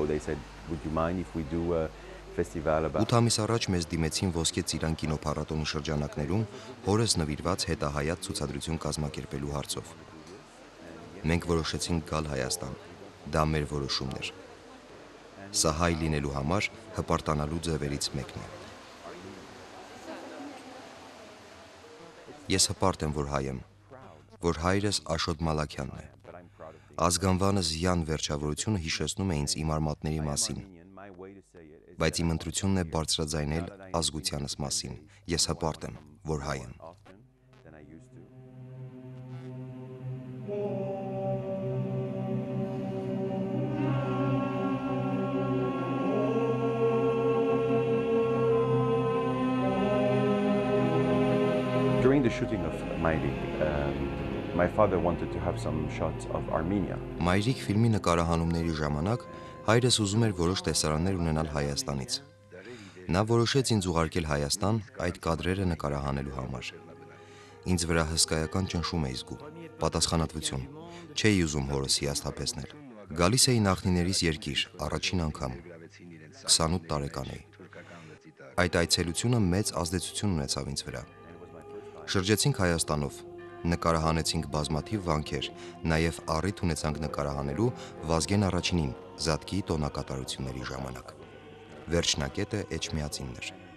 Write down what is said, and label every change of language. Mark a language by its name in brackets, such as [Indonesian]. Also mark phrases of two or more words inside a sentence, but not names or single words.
[English] They said, "Would you mind if we do a festival about?" [Armenian] 8 ամիս առաջ մեզ դիմեցին Ոսկե ծիրան կինոփառատոնի շրջանակներում հորս նվիրված հետահայաց ցուցադրություն կազմակերպելու հարցով։ Մենք որոշեցինք գալ Հայաստան։ Դա մեր որոշումն էր։ Սա հայ լինելու համար հպարտանալու ձևերից մեկն է։ Ես հպարտ եմ, որ հայ եմ, որ հայրս Աշոտ Մալաքյանն է։ Ազգանվանս Յան վերջավորությունը հիշեցնում է ինձ իմ արմատների մասին, բայց իմ ընտրությունն է բարձրաձայնել ազգությանս մասին։ Ես հպարտ եմ, որ հայ եմ։ [English] During the shooting of Mayrik, my father wanted to have some shots of Armenia. [Armenian] Մայրիկ ֆիլմի նկարահանումների ժամանակ հայրս ուզում էր որոշ տեսարաններ ունենալ Հայաստանից։ Նա որոշեց ինձ ուղարկել Հայաստան այդ կադրերը նկարահանելու համար։ Ինձ վրա հսկայական ճնշում էի զգում, պատասխանատվություն։ Չէի ուզում հորս հիասթափեցնել։ Գալիս էի նախնիներիս երկիր, առաջին անգամ։ 28 տարեկան էի։ Այդ այցելությունը մեծ ազդեցություն ունեցավ ինձ վրա։ Շրջեցինք Հայաստանով, նկարահանեցինք բազմաթիվ վանքեր, նաև առիթ ունեցանք նկարահանելու Վազգեն առաջինին Զատկի տոնակատարությունների ժամանակ։ Վերջնակետը Էջմիածինն էր։